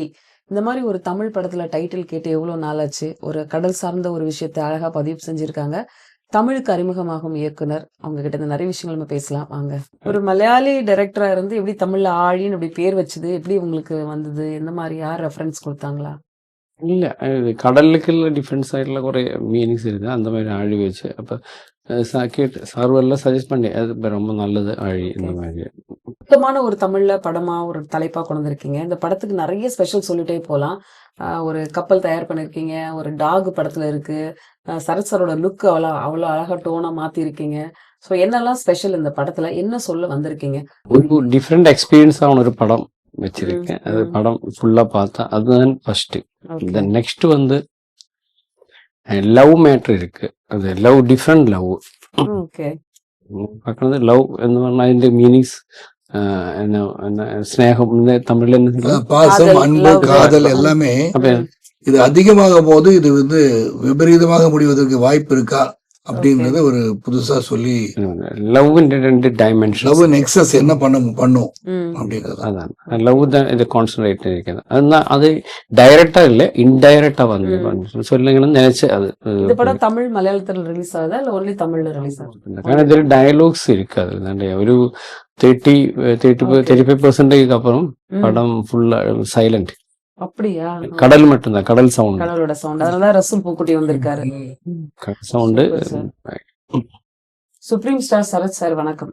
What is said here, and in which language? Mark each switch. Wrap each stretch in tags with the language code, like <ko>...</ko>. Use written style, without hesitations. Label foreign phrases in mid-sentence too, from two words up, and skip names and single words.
<ta>இந்த மாதிரி ஒரு தமிழ் படத்துல டைட்டில் கேட்டு எவ்வளவு நாளாச்சு. ஒரு கடல் சார்ந்த ஒரு விஷயத்தை அழகா பதிவு செஞ்சிருக்காங்க. தமிழுக்கு அறிமுகமாகும் இயக்குனர், அவங்க கிட்ட இருந்து நிறைய விஷயங்கள் நம்ம பேசலாம் வாங்க. ஒரு மலையாளி டைரக்டரா இருந்து எப்படி தமிழ்ல ஆழின்னு அப்படி பேர் வச்சது, எப்படி உங்களுக்கு வந்தது, எந்த மாதிரி யார் ரெஃபரன்ஸ் கொடுத்தாங்களா?</ta> <ml>ഇല്ല, കടലിലേക്കുള്ള ഡിഫറെൻസ് ആയിട്ടുള്ള കുറേ മീനിങ്സ് இருக்குது.</ml> <ta>அந்த மாதிரி ஆழி வச்சு அப்போ கேட்டு சார்வெல்லாம் சஜஸ்ட் பண்ணி அது ரொம்ப நல்லது ஆழி இந்த மாதிரி. சுத்தமான ஒரு தமிழ்ல படமா ஒரு தலைப்பா கொண்டு வந்திருக்கீங்க. இந்த படத்துக்கு நிறைய ஸ்பெஷல் சொல்லிட்டே போகலாம். ஒரு கப்பல் தயார் பண்ணிருக்கீங்க, ஒரு டாக் படத்துல இருக்கு, சரத் சாரோட லுக் அவ்வளோ அழகா டோனா மாத்தி இருக்கீங்க. ஸோ என்னெல்லாம் ஸ்பெஷல் இந்த படத்துல, என்ன சொல்ல வந்திருக்கீங்க? ஒரு</ta> <en>different experience</en> <ta>ஆன ஒரு படம் வச்சிருக்கேன். அது படம் ஃபுல்லா பார்த்தா அதுதான் ஃபர்ஸ்ட்.</ta> <en>then next love matter</en> <ta>இருக்கு. அது</ta> <en>love different love</en> <ta>பார்க்கறது. லவ்</ta> <ml>എന്ന് പറഞ്ഞാൽ അതിന്റെ</ml> <ta>மீனிங்ஸ் ஸ்நேகம் தமிழ்ல என்ன பாசம், அன்பு, காதல் எல்லாமே இது அதிகமாகும் போது இது விபரீதமாக முடிவதற்கு வாய்ப்பு இருக்கா அப்படிங்கறது ஒரு புதுசா சொல்லி லவ் ரெண்டு டைமென்ஷன்,</ta> <en>love excess</en> <ta>என்ன பண்ணும் அப்படிங்கிறது. அதான் லவ் தான் இது கான்சன்ட்ரேட் இருக்குது. அதுதான் அது டைரக்டா இல்ல இன்டைரக்டா சொல்லுங்கன்னு நினைச்சு. அது இந்த படம் தமிழ் மலையாளத்துல ரிலீஸ் ஆகுதா இல்ல ஒன்லி தமிழ்ல ரிலீஸ் ஆகுது?</ta> <ml>കാരണം ഇതിൽ ഡയലോഗ്സ്</ml> <ta>இருக்காது. ഒരു 35% அப்புறம் படம் ஃபுல்லா சைலண்ட். அப்படியா? கடல் மட்டும்தான், கடல் சவுண்ட், கடலோட சவுண்ட். அதனால ரசூல் பூக்குட்டி வந்திருக்காரு. கடல் சவுண்ட். சுப்ரீம் ஸ்டார் சரத் சார் வணக்கம்.</ta>